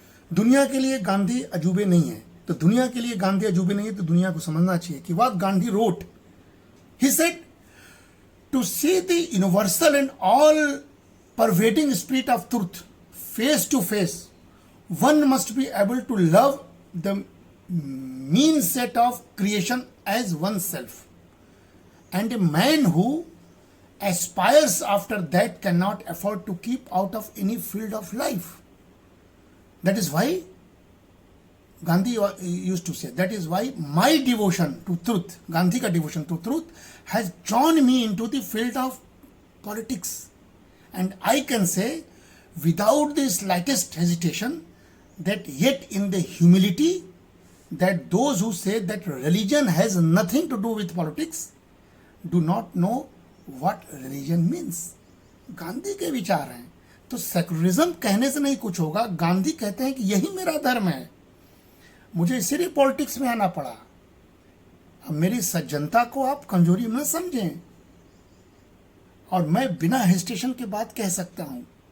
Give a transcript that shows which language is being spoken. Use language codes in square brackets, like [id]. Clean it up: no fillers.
[hi] दुनिया के लिए गांधी अजूबे नहीं है, तो दुनिया के लिए गांधी अजूबे नहीं है, तो दुनिया को समझना चाहिए कि [en] What Gandhi wrote, he said to see the universal and all pervading spirit of truth face to face, one must be able to love the mean set of creation as oneself, and a man who aspires after that cannot afford to keep out of any field of life. That is why Gandhi used to say, that is why my devotion to truth, [hi] Gandhi ka [en] devotion to truth has drawn me into the field of politics, and I can say without the slightest hesitation that yet in the humility that those who say that religion has nothing to do with politics do not know what religion means. [hi] Gandhi के विचार हैं, तो secularism कहने से नहीं कुछ होगा। गांधी कहते हैं कि यही मेरा धर्म है, मुझे इसीलिए पॉलिटिक्स में आना पड़ा। अब मेरी सज्जनता को आप कमजोरी न समझें, और मैं बिना हेजिटेशन के बात कह सकता हूं।